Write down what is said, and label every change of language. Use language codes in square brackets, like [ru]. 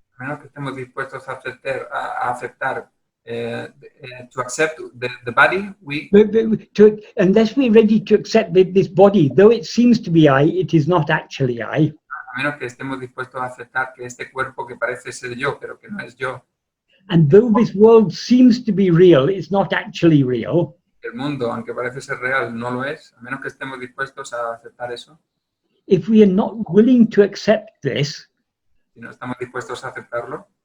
[es] a menos que estemos dispuestos a aceptar [en] to accept the body, Unless we're ready to accept that this body, though it seems to be I, it is not actually I. [es] a menos que estemos dispuestos a aceptar que este cuerpo que parece ser yo, pero que no es yo, [en] And though this world seems to be real, it's not actually real. [es] el mundo, aunque parece ser real, no lo es, a menos que estemos dispuestos a aceptar eso, [en] If we are not willing to accept this, [es] si no estamos dispuestos a aceptarlo,